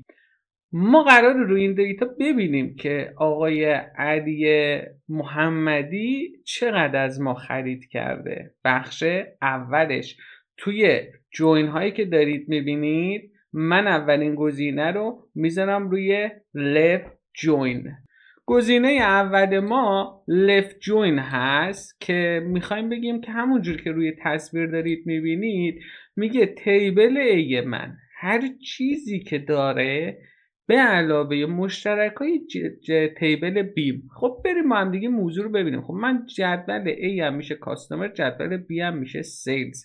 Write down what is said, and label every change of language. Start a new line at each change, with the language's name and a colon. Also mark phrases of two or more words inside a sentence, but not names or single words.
Persian: ما قرار روی این دیتا ببینیم که آقای علی محمدی چقدر از ما خرید کرده. بخش اولش توی جوین هایی که دارید میبینید من اولین گزینه رو میذارم روی
English: left join.
Persian: گزینه اول ما
English: left join
Persian: هست که میخوایم بگیم که همونجور که روی تصویر دارید میبینید میگه تیبل A من هر چیزی که داره به علاوه مشترکای تیبل بیم. خب بریم ما هم دیگه موضوع رو ببینیم. خب من جدول A هم میشه کاستومر، جدول B هم میشه سیلز.